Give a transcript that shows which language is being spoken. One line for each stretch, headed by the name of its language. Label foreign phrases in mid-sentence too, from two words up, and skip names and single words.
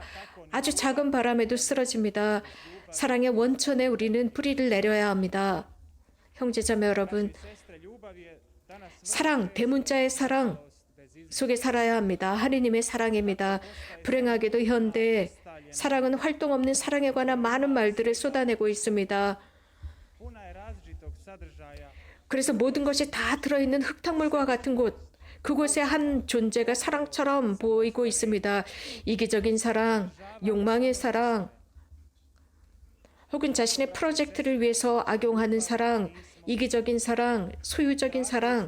Korean: 아주 작은 바람에도 쓰러집니다. 사랑의 원천에 우리는 뿌리를 내려야 합니다. 형제자매 여러분, 사랑, 대문자의 사랑 속에 살아야 합니다. 하느님의 사랑입니다. 불행하게도 현대 사랑은 활동 없는 사랑에 관한 많은 말들을 쏟아내고 있습니다.
Croatian: Puna je različitog sadržaja.
Korean: 그래서 모든 것이 다 들어있는 흙탕물과 같은 곳, 그곳의 한 존재가 사랑처럼 보이고 있습니다. 이기적인 사랑, 욕망의 사랑, 혹은 자신의 프로젝트를 위해서 악용하는 사랑, 이기적인 사랑, 소유적인 사랑.